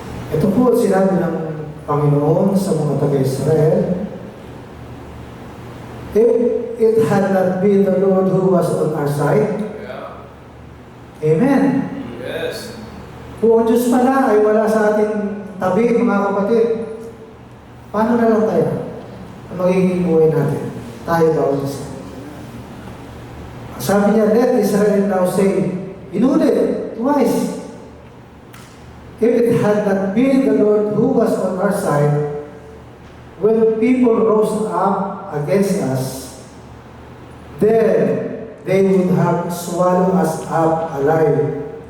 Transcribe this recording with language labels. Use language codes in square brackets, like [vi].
[tl] Ito po sinabi ng Panginoon sa mga taga-Israel, [en] if it had not been the Lord who was on our side, Amen. Yes. [tl] Kung ang Diyos pala ay wala sa ating tabi, mga kapatid, paano na lang tayo ang magiging buhay natin? Tayo ba o Diyos? Sabi niya, [en] let Israel now say, [tl] inulit, [en] twice, if it had not been the Lord who was on our side, when people rose up against us, then they would have swallowed us up alive.